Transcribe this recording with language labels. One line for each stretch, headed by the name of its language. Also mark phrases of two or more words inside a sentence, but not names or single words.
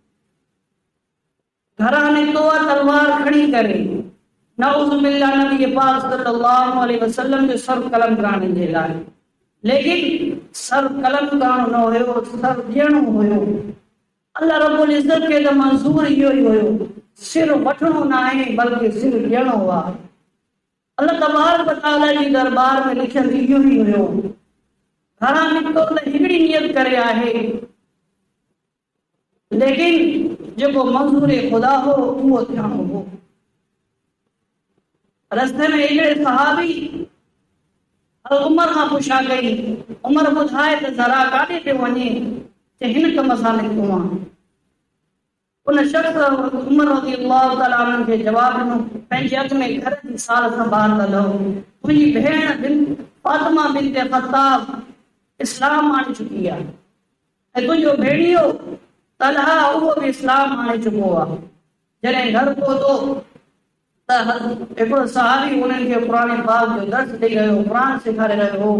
Sindhi: घरां निकितो आहे तलवार खणी करे,
Arabic: نعوذ بالله
Sindhi: नबी पाक
Arabic: صلى الله عليه وسلم
Sindhi: जो सर कलम करण जे लाइ। लेकिन सर कलम करणो न हुयो, सर ॾियणो हुयो। अल्लाह रब्बुल इज़्ज़त खे त मंज़ूर इहो ई हुयो, सिर वठणो न आहे बल्कि सिर ॾियणो आहे। अल्लाह
Arabic: تبارك وتعالى
Sindhi: जी दरबार में लिखियल इहो ई हुयो। घरां निकितो त हिकिड़ी नियत करे आहे, लेकिन जेको मंज़ूर ख़ुदा हो उहो थियणो हो। रस्ते में अहिड़े सहाबी उमर खां पुछा कई, उमर ॿुधाए त ज़रा काॾे पियो वञे, चए हिन कम सां निकितो आहियां। उन शख़्स उमर
Arabic: رضي الله تعالى عنه
Sindhi: खे जवाब ॾिनो, पंहिंजे हथ में घर जी साल संभाल त लहो, तुंहिंजी भेण फातिमा बिन्त ख़त्ताब इस्लाम आणे चुकी आहे ऐं तुंहिंजो भेणियो तलहा उहो बि इस्लाम आणे चुको आहे। जॾहिं घर पहुतो त हिकिड़ो सहाबी उन्हनि खे क़ुरान पाक जो दर्स ॾेई रहियो, क़ुरान सेखारे रहियो हो।